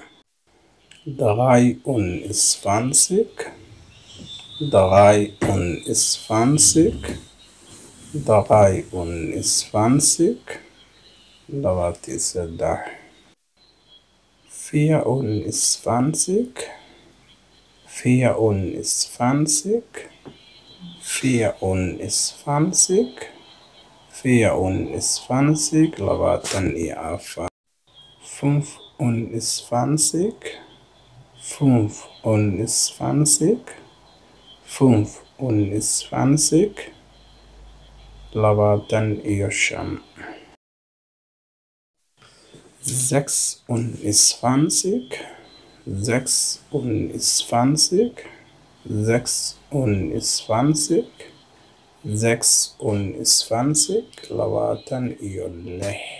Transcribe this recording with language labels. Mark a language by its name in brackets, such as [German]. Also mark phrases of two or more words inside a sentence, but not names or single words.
[German] Dreiundzwanzig, dreiundzwanzig, dreiundzwanzig, [Somali] labaatan seddex. [German] Vierundzwanzig, vierundzwanzig, vierundzwanzig, vierundzwanzig, [Somali] labaatan iyo afar. [German] Fünfundzwanzig, fünfundzwanzig, fünfundzwanzig, [Somali] labaatan iyo shan. [German] Sechsundzwanzig, sechsundzwanzig, sechsundzwanzig, sechsundzwanzig, [Somali] labaatan iyo lix.